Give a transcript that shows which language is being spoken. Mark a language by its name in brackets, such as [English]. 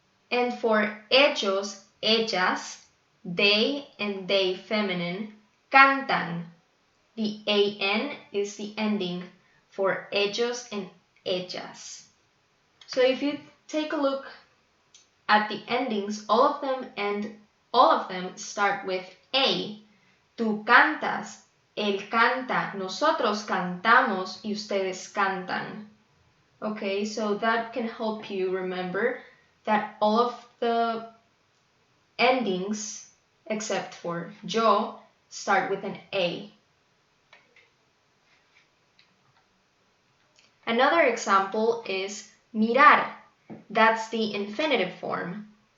[English] And for ellos, ellas, they and they feminine, cantan. The AN is the ending for ellos and ellas. So if you take a look at the endings, all of them start with A. [Spanish] Tú cantas, él canta, nosotros cantamos y ustedes cantan. [English] Okay, so that can help you remember that all of the endings, except for yo, start with an A. Another example is mirar. That's the infinitive form.